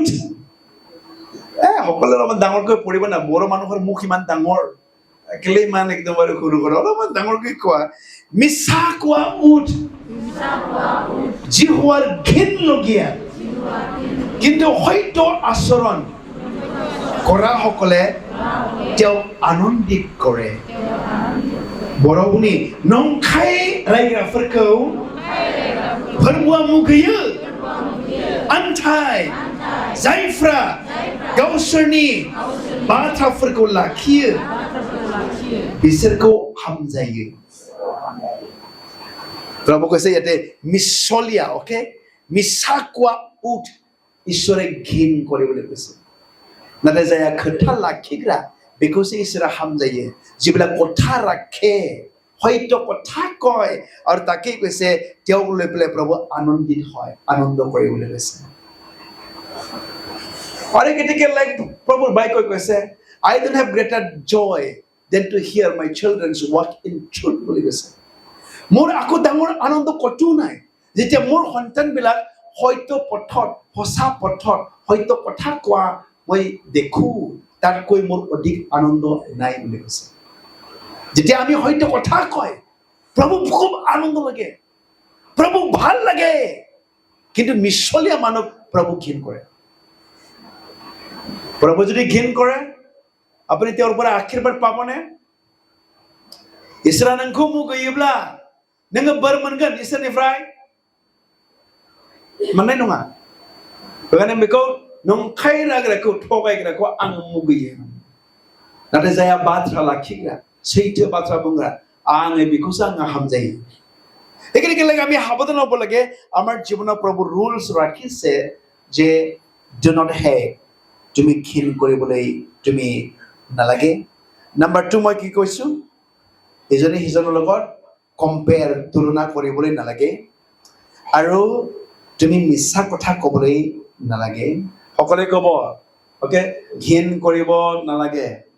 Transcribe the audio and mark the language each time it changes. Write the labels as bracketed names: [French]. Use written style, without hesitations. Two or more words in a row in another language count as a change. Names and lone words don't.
[Assamese] সকলোৰে অলপমান ডাঙৰকৈ পঢ়িব না, বড়ো মানুহৰ মুখ ইমান ডাঙৰ, কেলে ইমান একদম সৰু সৰু, অলপমান ডাঙৰকৈ কোৱা, মিছা কোৱা উঠ, যি হোৱাৰ ঘিণ লগীয়া কিন্তু সত্য আচৰণ কৰা সকলে তেওঁক আনন্দিত কৰে। [Bodo] बर'नि नंखाय रायग्राफोरखौ फोरबोआ मुगैयो, आन्थाय जायफ्रा गावसोरनि बाथ्राफोरखौ लाखियो बिसोरखौ हामजायो। [Assamese] প্ৰভু কৈছে ইয়াতে মিছলীয়া, অকে, মিছা কোৱা উঠ ঈশ্বৰে ঘিণ কৰিবলৈ কৈছে। [Bodo] नाथाय जायहा खोथा लाखिग्रा बेखौसो इसोरा हामजायो। [Assamese] যিবিলাক কথা ৰাখে, সত্য কথা কয়, আৰু তাকেই কৈছে তেওঁক লৈ পেলাই প্ৰভু আনন্দিত হয়, আনন্দ কৰিবলৈ কৈছে। আৰু গতিকে লাইক প্ৰভুৰ বাক্যই কৈছে [English] I don't have greater joy than to hear my children walk in truth [Assamese] বুলি কৈছে। মোৰ আকৌ ডাঙৰ আনন্দ কতো নাই যেতিয়া মোৰ সন্তানবিলাক হয়তো পথত সঁচা পথত হয়তো কথা কোৱা মই দেখো তাতকৈ মোৰ অধিক আনন্দ নাই বুলি কৈছে যেতিয়া আমি হয়তো কথা কয় প্ৰভু খুব আনন্দ লাগে প্ৰভু ভাল লাগে কিন্তু মিছলীয়া মানুহ প্ৰভু ঘিণ কৰে প্ৰভু যদি ঘিণ কৰে আপুনি তেওঁৰ পৰা আশীৰ্বাদ পাবনে [Bodo] इसोरा नोंखौ मुगैयोब्ला नोङो बोर मोनगोन इसोरनिफ्राय मोननाय नङा बेखायनो बेखौ नंखाय राग्राखौ थगायग्राखौ आं मुगैयो नाथाय जायहा बाथ्रा लाखिग्रा सैथो बाथ्रा बुंग्रा आङो बेखौसो आङो हामजायो [Assamese] একেলগে আমি সাৱধান হ'ব লাগে আমাৰ জীৱনৰ প্ৰভু ৰুলছ ৰাখিছে যে [English] do not hate [Assamese] তুমি ঘিণ কৰিবলৈ তুমি নালাগে নাম্বাৰ 2 মই কি কৈছো ইজনে সিজনৰ লগত কম্পেয়াৰ তুলনা কৰিবলৈ নালাগে আৰু তুমি মিছা কথা ক'বলৈ নালাগে সকলোৱে ক'ব ওকে ঘিণ কৰিব নালাগে